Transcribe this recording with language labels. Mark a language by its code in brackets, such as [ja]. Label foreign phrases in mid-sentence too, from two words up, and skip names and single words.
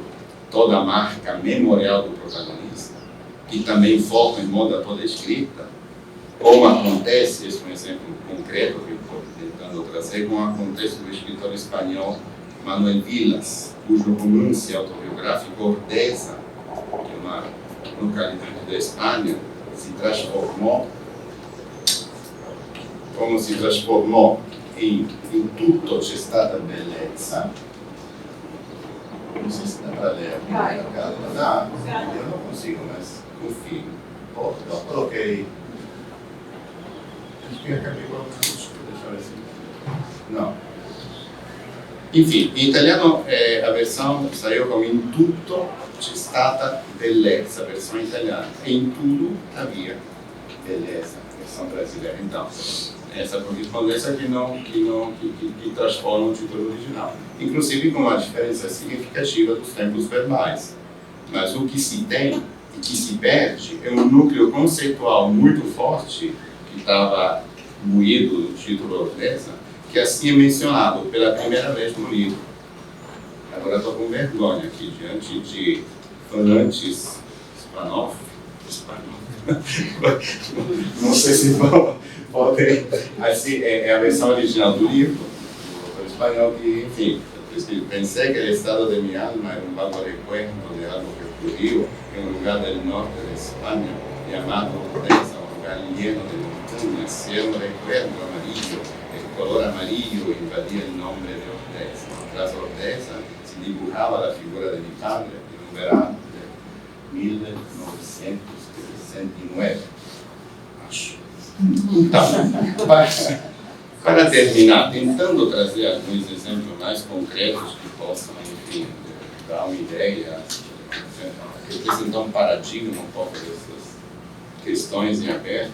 [pt] toda a marca memorial do protagonista, que também foca em moda toda escrita, como acontece, esse é um exemplo concreto que eu estou tentando trazer, como acontece com o escritor espanhol Manuel Vilas, cujo romance autobiográfico Ordesa, que é uma localidade da Espanha, se transformou, como se transformou em [it] tutto c'è stata bellezza. [pt] Não sei se dá para ler. Dá? Eu não consigo, mas confio. Eu coloquei. Acho que acabei colocando. Deixa eu ver se. Não. Enfim, em italiano a versão saiu como [it] in tutto c'è stata bellezza, [pt] a versão italiana. Em tudo havia beleza, a versão brasileira. Então, essa correspondência que transforma o título original. Inclusive com uma diferença significativa dos tempos verbais. Mas o que se tem e que se perde é um núcleo conceitual muito forte que estava moído no título Ordesa, que assim é mencionado pela primeira vez no livro. Agora estou com vergonha aqui diante de falantes espanhol. Não sei se podem. Assim, é a versão original do livro, do espanhol, que, enfim, [es] pensé que el estado de mi alma era un vago recuerdo de algo que ocurrió en un lugar del norte de España, llamado Ordesa, un lugar lleno de montañas, y era un recuerdo amarillo. El color amarillo invadía el nombre de Ordesa. Tras Ordesa se dibujaba la figura de mi padre en un verano de 1969, [pt] acho. Então, para terminar, tentando trazer alguns exemplos mais concretos que possam, enfim, dar uma ideia, representar um paradigma um pouco dessas questões em aberto.